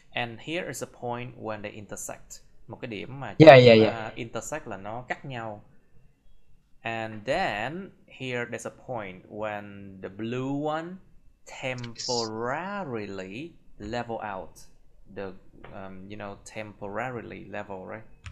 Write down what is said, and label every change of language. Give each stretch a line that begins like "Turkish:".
English: And here is a point when they intersect.
Vietnamese: Một cái điểm mà intersect là nó cắt nhau.
English: And then here there's a point when the blue one temporarily level out. The temporarily level, right?